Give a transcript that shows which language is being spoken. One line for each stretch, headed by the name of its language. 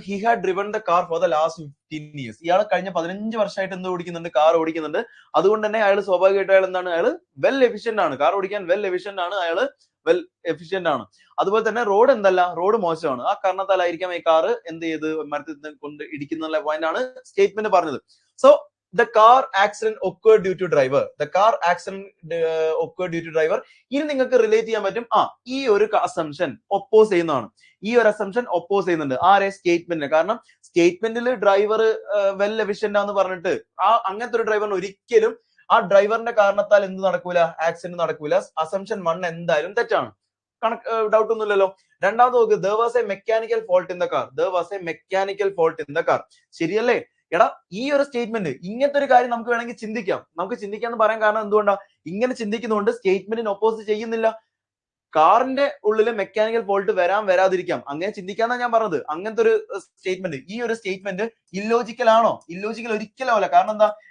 English: He had driven the car for the last 15 years.
Malayalam: ഇയാൾ കഴിഞ്ഞ 15 വർഷമായിട്ട് എന്ത് ഓടിക്കുന്നുണ്ട്? കാർ ഓടിക്കുന്നുണ്ട്. അതുകൊണ്ട് തന്നെ അയാൾ സ്വാഭാവികമായിട്ട് അയാൾ എന്താണ്? അയാൾ വെൽ എഫിഷ്യന്റ് ആണ്. കാർ ഓടിക്കാൻ വെൽ എഫിഷ്യന്റ് ആണ്. അയാൾ വെൽ എഫിഷ്യന്റ് ആണ്. അതുപോലെ തന്നെ റോഡ് എന്തല്ല? റോഡ് മോശമാണ്. ആ കാരണത്താലായിരിക്കാം ഈ കാർ എന്ത് ചെയ്ത് മരത്തിൽ കൊണ്ട് ഇടിക്കുന്ന പോയിന്റ് ആണ് സ്റ്റേറ്റ്മെന്റ് പറഞ്ഞത്.
English: So the car accident occurred due to driver. The car accident occurred due to driver.
Malayalam: ഇനി നിങ്ങൾക്ക് റിലേറ്റ് ചെയ്യാൻ പറ്റും, ഈ ഒരു അസംഷൻ ഒപ്പോസ് ചെയ്യുന്നതാണ്. ഈ ഒരു അസംഷൻ ഒപ്പോസ് ചെയ്യുന്നുണ്ട് ആരെ? സ്റ്റേറ്റ്മെന്റിന്. കാരണം സ്റ്റേറ്റ്മെന്റിൽ ഡ്രൈവർ വെൽ എഫിഷ്യന്റ് ആണെന്ന് പറഞ്ഞിട്ട് അങ്ങനത്തെ ഒരു ഡ്രൈവറിന് ഒരിക്കലും ആ ഡ്രൈവറിന്റെ കാരണത്താൽ എന്ത് നടക്കൂല? ആക്സിഡന്റ് നടക്കൂല. അസംഷൻ 1 എന്തായാലും തെറ്റാണ്. ഡൗട്ട് ഒന്നുമില്ലല്ലോ. രണ്ടാമത് നോക്ക്,
English: there was a mechanical fault in the car. There was a mechanical fault in the car.
Malayalam: ശരിയല്ലേ? എടാ, ഈ ഒരു സ്റ്റേറ്റ്മെന്റ്, ഇങ്ങനത്തെ ഒരു കാര്യം നമുക്ക് വേണമെങ്കിൽ ചിന്തിക്കാം. നമുക്ക് ചിന്തിക്കാന്ന് പറയാൻ കാരണം എന്തുകൊണ്ടാ? ഇങ്ങനെ ചിന്തിക്കുന്നതുകൊണ്ട് സ്റ്റേറ്റ്മെന്റിന് ഒപ്പോസ് ചെയ്യുന്നില്ല. കാറിന്റെ ഉള്ളിൽ മെക്കാനിക്കൽ ഫോൾട്ട് വരാതിരിക്കാം, അങ്ങനെ ചിന്തിക്കാന്നാ ഞാൻ പറഞ്ഞത്. അങ്ങനത്തെ ഒരു സ്റ്റേറ്റ്മെന്റ്, ഈ ഒരു സ്റ്റേറ്റ്മെന്റ് ഇല്ലോജിക്കൽ ആണോ? ഇല്ലോജിക്കൽ ഒരിക്കലും അല്ല. കാരണം എന്താ?